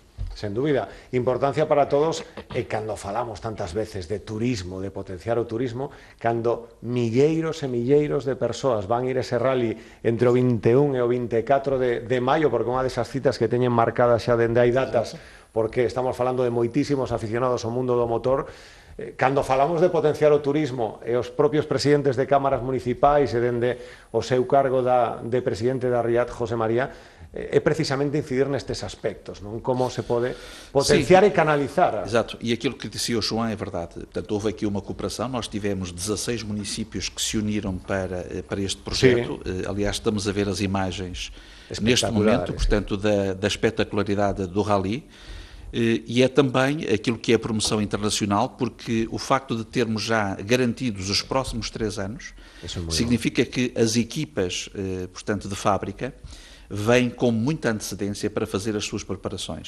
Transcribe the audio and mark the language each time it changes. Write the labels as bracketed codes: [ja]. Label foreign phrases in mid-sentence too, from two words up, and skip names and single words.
[gl] Sen dúbida, importancia para todos, e cando falamos tantas veces de turismo, de potenciar o turismo, cando milleiros e milleiros de persoas van ir a ese rally entre o 21 e o 24 de maio, porque unha desas citas que teñen marcadas xa dende hai datas, porque estamos falando de moitísimos aficionados ao mundo do motor. Cando falamos de potenciar o turismo, e os propios presidentes de cámaras municipais e dende o seu cargo de presidente da RIAT, José María, é precisamente incidir nestes aspectos, non? Como se pode potenciar e canalizar. [pt] Exato, e aquilo que disse o João é verdade. Portanto, houve aqui uma cooperação, nós tivemos 16 municípios que se uniram para este projeto. Aliás, estamos a ver as imagens neste momento, portanto, da espetacularidade do rally. E é também aquilo que é a promoção internacional, porque o facto de termos já garantidos os próximos 3 anos significa que as equipas, portanto, de fábrica, vêm com muita antecedência para fazer as suas preparações.